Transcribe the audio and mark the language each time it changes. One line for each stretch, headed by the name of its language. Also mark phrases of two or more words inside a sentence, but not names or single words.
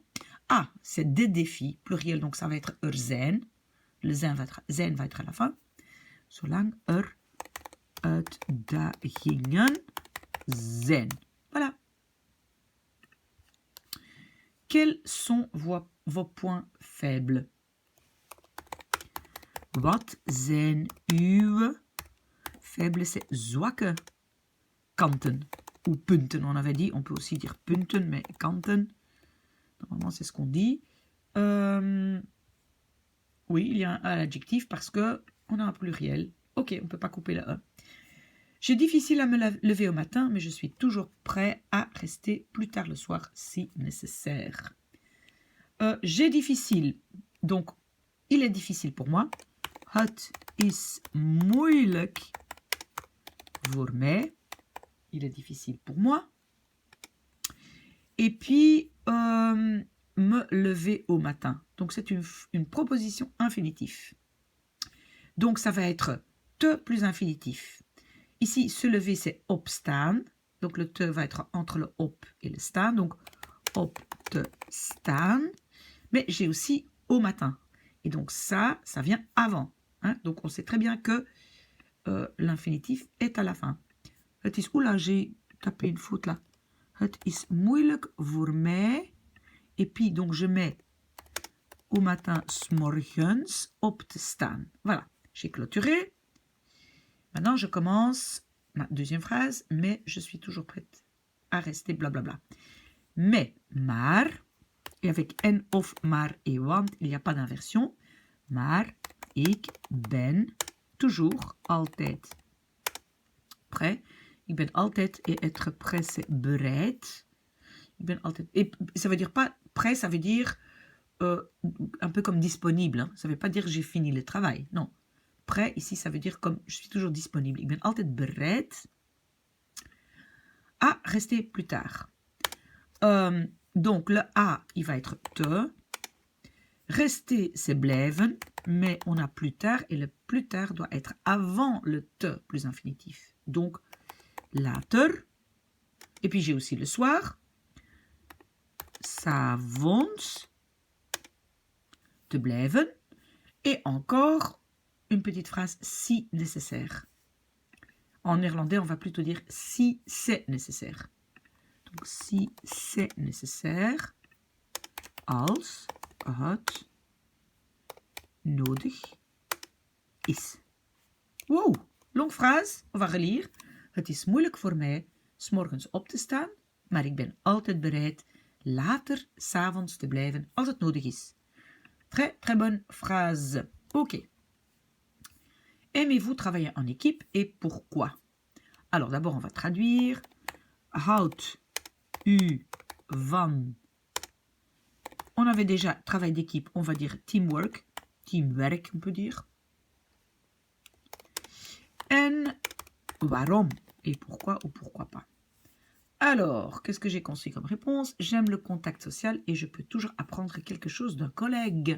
French: Ah, c'est des défis, pluriel, donc ça va être zijn. Le zijn va être à la fin.
Dutch: Zolang uitdagingen zijn.
French: Voilà. Quels sont vos points faibles?
Dutch: Wat zijn uw
French: faibles, c'est
Dutch: zwakke kanten ou punten.
French: On avait dit, on peut aussi dire punten, mais kanten, normalement c'est ce qu'on dit. Oui, il y a un adjectif parce que on a un pluriel. Ok, on ne peut pas couper le E. J'ai difficile à me lever au matin, mais je suis toujours prêt à rester plus tard le soir si nécessaire. J'ai difficile, donc il est difficile pour moi.
Dutch: Het is moeilijk voor mij.
French: Il est difficile pour moi. Et puis, me lever au matin. Donc c'est une proposition infinitive. Donc ça va être te plus infinitif. Ici, se lever, c'est opstaan. Donc, le te va être entre le op et le staan.
Dutch: Donc, op te staan.
French: Mais j'ai aussi au matin. Et donc, ça vient avant. Hein? Donc, on sait très bien que l'infinitif est à la fin.
Dutch: Het is,
French: oula, j'ai tapé une faute là.
Dutch: Het is moeilijk voor mij.
French: Et puis, donc, je mets au matin,
Dutch: 's morgens, op te staan.
French: Voilà, j'ai clôturé. Maintenant, je commence ma deuxième phrase, mais je suis toujours prête à rester blablabla. Mais, maar, et avec en, of, maar et want, il n'y a pas d'inversion.
Dutch: Maar, ik ben toujours, altijd prêt. Ik ben altijd,
French: et être prêt, c'est bereid.
Dutch: Ik ben altijd,
French: et ça veut dire pas prêt, ça veut dire un peu comme disponible. Hein. Ça ne veut pas dire j'ai fini le travail, non. Prêt, ici, ça veut dire comme je suis toujours disponible.
Dutch: Ik ben altijd bereid
French: à rester plus tard. Donc, le A, il va être te. Rester, c'est blijven, mais on a plus tard, et le plus tard doit être avant le te plus infinitif. Donc, later. Et puis, j'ai aussi le soir.
Dutch: 'S'avonds. Te blijven.
French: Et encore une petite phrase si nécessaire. En néerlandais, on va plutôt dire si c'est nécessaire. Donc, si c'est nécessaire,
Dutch: als het nodig is.
French: Wow, longue phrase. On va relire.
Dutch: Het is moeilijk voor mij 's morgens op te staan, maar ik ben altijd bereid later 's avonds te blijven als het nodig is.
French: Très, très bonne phrase. Ok. Aimez-vous travailler en équipe et pourquoi? Alors d'abord on va traduire.
Dutch: Houdt u van.
French: On avait déjà travail d'équipe, on va dire teamwork. Teamwerk, on peut dire.
Dutch: En waarom?
French: Et pourquoi ou pourquoi pas? Alors, qu'est-ce que j'ai construit comme réponse? J'aime le contact social et je peux toujours apprendre quelque chose d'un collègue.